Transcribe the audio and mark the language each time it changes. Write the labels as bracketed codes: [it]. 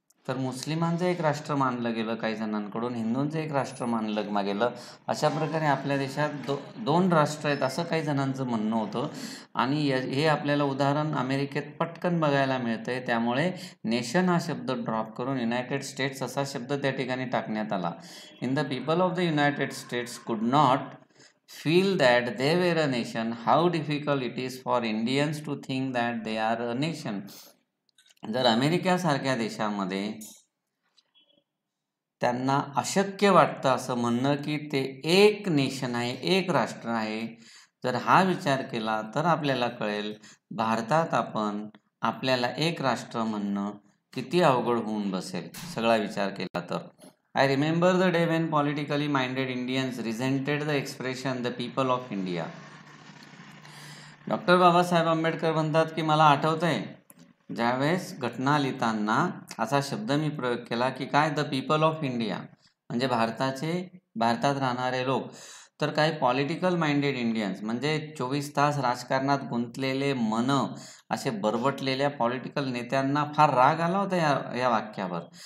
[mr] तर मुस्लिमांचं एक राष्ट्र मानलं गेलं काही जणांकडून, हिंदूंचं एक राष्ट्र मानलं गेलं. अशा प्रकारे आपल्या देशात दोन राष्ट्र आहेत असं काही जणांचं म्हणणं होतं. आणि हे आपल्याला उदाहरण अमेरिकेत पटकन बघायला मिळतंय. त्यामुळे नेशन हा शब्द ड्रॉप करून युनायटेड स्टेट्स असा शब्द त्या ठिकाणी टाकण्यात आला. [en] In the people of the United States could not feel that they were a nation, how difficult it is for Indians to think that they are a nation. [mr] जर अमेरिकेसारख्या देशामध्ये त्यांना अशक्य वाटतं असं म्हणणं की ते एक नेशन आहे, एक राष्ट्र आहे, जर हा विचार केला तर आपल्याला कळेल भारतात आपल्याला एक राष्ट्र म्हणणं किती अवघड होऊन बसेल सगळा विचार केला तर. [en] I remember the day when politically minded Indians resented the expression the people of India. [mr] Doctor Babasaheb Ambedkar म्हणतात की मला आठवतंय ज्यावेळेस घटना लिहिताना असा शब्द मी प्रयोग केला की काय, [en] the people of India [mr] म्हणजे भारतात राहणारे लोक. तर काही [en] political minded Indians [mr] म्हणजे 24 तास राजकारणात गुंतलेले मन असे बरबटलेल्या पॉलिटिकल नेत्यांना फार राग आला होता या वाक्यावर.